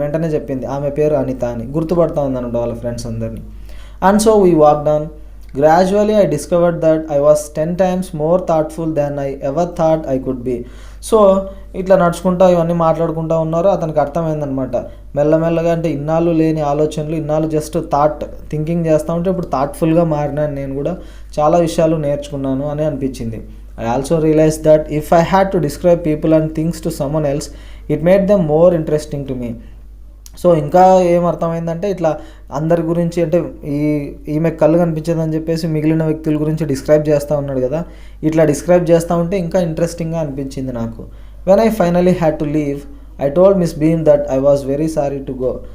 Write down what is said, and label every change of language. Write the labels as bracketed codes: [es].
[te] వెంటనే చెప్పింది ఆమె పేరు అనిత అని. గుర్తుపడతా ఉందన్నమాట వాళ్ళ ఫ్రెండ్స్ అందరినీ. [en] And so we walk down. Gradually I discovered that I was 10 times more thoughtful than I ever thought I could be. [te] So ఇట్లా నడుచుకుంటా ఇవన్నీ మాట్లాడుకుంటూ ఉన్నారు. అతనికి అర్థమైందనమాట మెల్లమెల్లగా. అంటే ఇన్నాళ్ళు లేని ఆలోచనలు, ఇన్నాళ్ళు జస్ట్ థింకింగ్ చేస్తూ ఉంటే ఇప్పుడు థాట్ఫుల్గా మారినాను, నేను కూడా చాలా విషయాలు నేర్చుకున్నాను అని అనిపించింది. [en] I also realized that if I had to describe people and things to someone else, it made them more interesting to me. [te] So ఇంకా ఏం అర్థమైందంటే ఇట్లా అందరి గురించి అంటే ఈమె కళ్ళు కనిపించదని చెప్పేసి మిగిలిన వ్యక్తుల గురించి డిస్క్రైబ్ చేస్తూ ఉన్నాడు కదా, ఇట్లా డిస్క్రైబ్ చేస్తూ ఉంటే ఇంకా ఇంట్రెస్టింగ్గా అనిపించింది నాకు. [en] When I finally had to leave I told miss Beam that I was very sorry to go.